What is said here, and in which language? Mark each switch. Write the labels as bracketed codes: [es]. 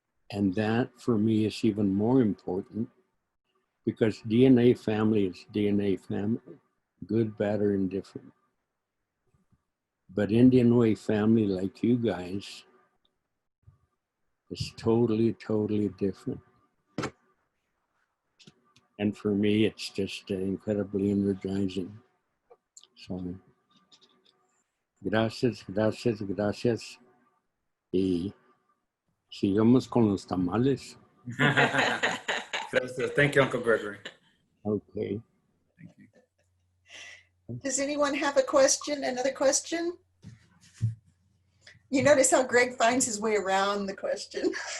[en] And that for me is even more important because DNA family is DNA family, good, bad, or indifferent. But Indian way family like you guys is totally, totally different. And for me, it's just incredibly energizing. [es] So, gracias, gracias, gracias. Y sigamos con los tamales. Gracias. [en] Thank you, Uncle Gregory. Okay. Thank you. Does anyone have a question, another question? You notice how Greg finds his way around the question.